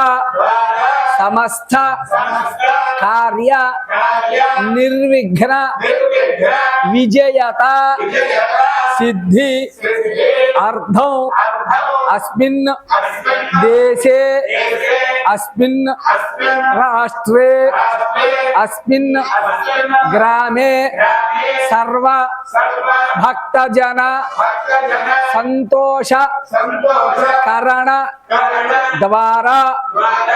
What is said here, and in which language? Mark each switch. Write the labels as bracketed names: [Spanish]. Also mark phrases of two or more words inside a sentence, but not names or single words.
[Sanskrit] ద్వారా సమస్త సమస్త కార్య కార్య నిర్విఘ్న నిర్విఘ్న విజయత విజయత సిద్ధి సిద్ధి అర్థం అర్థం అస్మిన్ అస్మిన్ దేశే దేశే अस्मिन् अस्मिन् राष्ट्रे राष्ट्रे अस्मिन् अस्मिन् ग्रामे ग्रामे सर्व सर्व भक्तजन भक्तजन संतोष संतोष करण करण द्वारा द्वारा